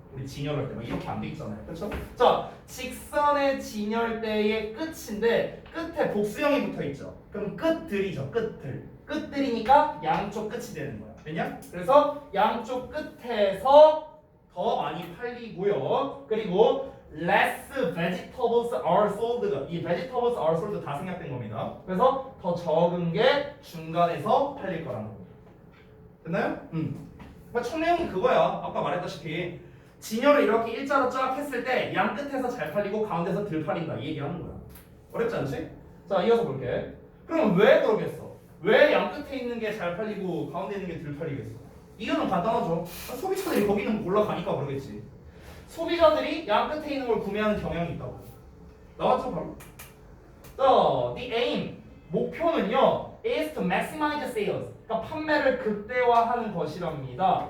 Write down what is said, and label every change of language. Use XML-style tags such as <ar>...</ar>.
<ko>우리 진열할 때 막 이렇게 안 돼 있잖아요. 그렇죠? 자, 직선의 진열대의 끝인데 끝에 복수형이 붙어 있죠. 그럼 끝들이죠. 끝들이니까 양쪽 끝이 되는 거야. 왜냐? 그래서 양쪽 끝에서 더 많이 팔리고요. 그리고</ko> <en>less vegetables are sold</en> <ko>가 이</ko> <en>vegetables are sold</en> <ko>다 생략된 겁니다. 그래서 더 적은 게 중간에서 팔릴 거라는 겁니다. 됐나요? 그러니까 총 내용이 그거야. 아까 말했다시피 진열을 이렇게 일자로 쫙 했을 때 양 끝에서 잘 팔리고 가운데서 덜 팔린다 이 얘기하는 거야. 어렵지 않지? 자, 이어서 볼게. 그럼 왜 그러겠어? 왜 양 끝에 있는 게 잘 팔리고 가운데 있는 게 덜 팔리겠어? 이유는 간단하죠. 소비자들이 거기는 올라가니까 그러겠지. 소비자들이 양 끝에 있는 걸 구매하는 경향이 있다고. 나왔죠 바로.</ko> <en>The aim</en> <ko>목표는요</ko> <en>is to maximize sales.</en> <ko>그러니까 판매를 극대화하는 것이랍니다.</ko>